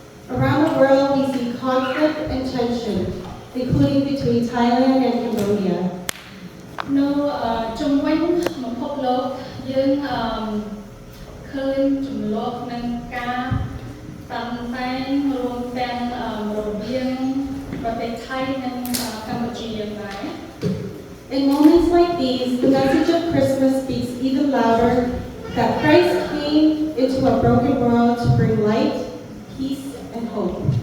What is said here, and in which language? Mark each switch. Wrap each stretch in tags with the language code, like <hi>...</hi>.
<en>Around the world, we see conflict and tension, including between Thailand and Cambodia.</en> <km>នៅជុំវិញពិភពលោកយើងឃើញចំនួននឹងការតាំងតែងរួមទាំងរវាងប្រទេសថៃនិងកម្ពុជាយ៉ាងដែរ</km> <en>In moments like these, the message of Christmas speaks even louder that Christ came into a broken world to bring light, peace, and hope.</en>